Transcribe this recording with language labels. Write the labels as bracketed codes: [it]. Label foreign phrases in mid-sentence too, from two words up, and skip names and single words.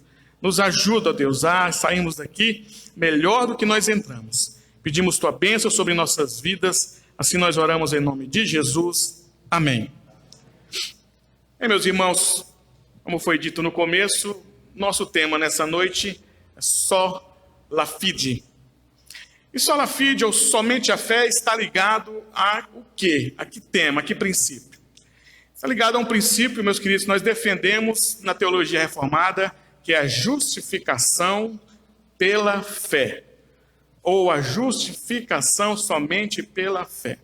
[pt] Nos ajuda, ó Deus, a sairmos daqui melhor do que nós entramos. Pedimos tua bênção sobre nossas vidas, assim nós oramos em nome de Jesus. Amém. Meus irmãos, como foi dito no começo, nosso tema nessa noite é [la] sola fide. E sola fide, [pt] ou somente a fé, está ligado a o quê? A que tema, a que princípio? Está ligado a um princípio, meus queridos, nós defendemos na teologia reformada, que é a justificação pela fé, ou a justificação somente pela fé.